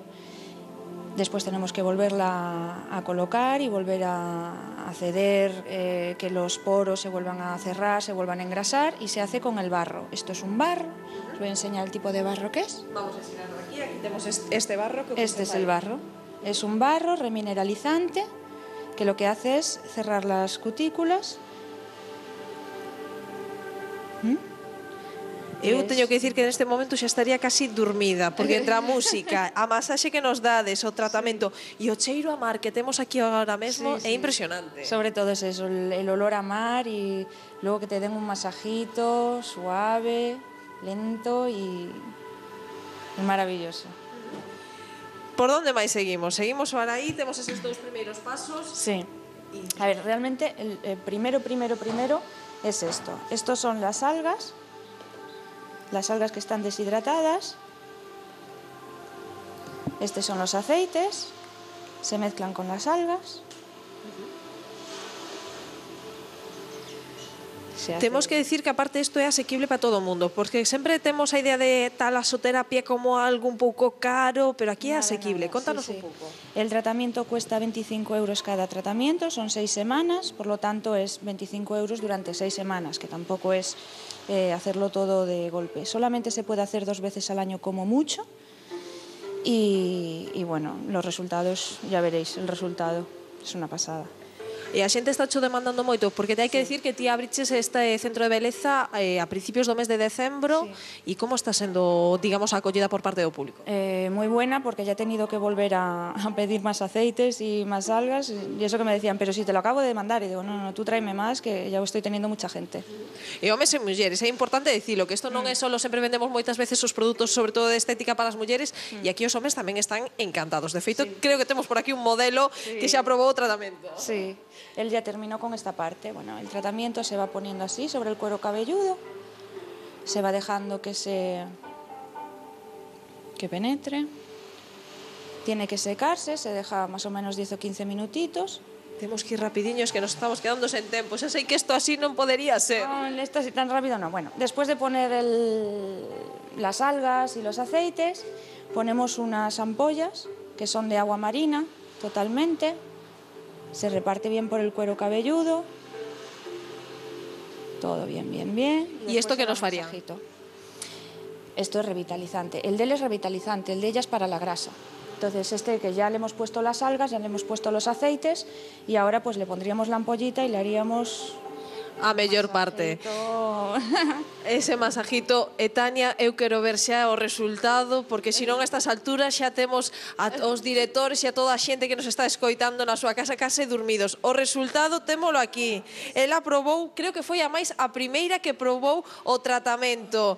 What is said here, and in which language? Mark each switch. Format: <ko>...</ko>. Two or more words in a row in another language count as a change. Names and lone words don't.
<es>Después tenemos que volverla a colocar y volver a ceder, que los poros se vuelvan a cerrar, se vuelvan a engrasar, y se hace con el barro. Esto es un barro. Os voy a enseñar el tipo de barro que es. Vamos a enseñarlo aquí. Aquí tenemos este barro. Este es el barro. Es un barro remineralizante que lo que hace es cerrar las cutículas</es> <gl>Eu teño que dicir que neste momento xa estaría casi dormida, porque entre a música, a masaxe que nos dades, o tratamento e o cheiro a mar que temos aquí agora mesmo é impresionante.</gl> <es>Sobre todo es eso, el olor a mar y luego que te den un masajito suave, lento y maravilloso.</es> <gl>Por onde máis seguimos? Seguimos para aí, temos eses dous primeiros pasos.</gl> <es>Sí. A ver, realmente el primero es esto. Estos son las algas que están deshidratadas. Estos son los aceites, se mezclan con las algas.</es> <gl>Temos que dicir que aparte isto é asequible para todo o mundo, porque sempre temos a idea de talasoterapia como algo un pouco caro, pero aquí é asequible. Contanos un pouco.</gl> <es>El tratamiento cuesta 25 euros cada tratamiento, son 6 semanas, por lo tanto es 25 euros durante 6 semanas, que tampoco es hacerlo todo de golpe. Solamente se puede hacer 2 veces al año como mucho y bueno, los resultados, ya veréis, el resultado es una pasada.</es> <gl>E a xente está cho demandando moito, porque hai que dicir que ti abriches este centro de beleza a principios do mes de decembro, e como está sendo, digamos, a acollida por parte do público?</gl> <es>Muy buena, porque ya he tenido que volver a pedir más aceites y más algas, y eso que me decían, pero si te lo acabo de mandar, y digo, no, tú tráeme más, que ya estoy teniendo mucha gente.</es> <gl>E homes e mulleres, é importante dicilo, que isto non é solo, sempre vendemos moitas veces os produtos, sobre todo de estética para as mulleres, e aquí os homes tamén están encantados. De feito, creo que temos por aquí un modelo que xa aprobou o tratamento.</gl> <es>Sí. Él ya terminó con esta parte. Bueno, el tratamiento se va poniendo así sobre el cuero cabelludo, se va dejando que penetre, tiene que secarse, se deja más o menos 10 o 15 minutitos.</es> <gl>Temos que ir rapidiños, que nos estamos quedando sen tempo. Xa sei que isto así non podería ser.</gl> <es>No, esto así tan rápido no. Bueno, después de poner las algas y los aceites, ponemos unas ampollas que son de agua marina, totalmente. Se reparte bien por el cuero cabelludo. Todo bien, bien, bien. ¿Y esto qué nos faría? Esto es revitalizante. El de él es revitalizante, el de ella es para la grasa. Entonces este que ya le hemos puesto las algas, ya le hemos puesto los aceites y ahora pues le pondríamos la ampollita y le haríamos...</es> <gl>A mellor parte.</gl> <es>Ese masajito.</es> <gl>E Tania, eu quero ver xa o resultado, porque senón a estas alturas xa temos os directores e a toda a xente que nos está escoitando na súa casa case dormidos. O resultado témolo aquí. Ela probou, creo que foi a primeira que probou o tratamento.</gl>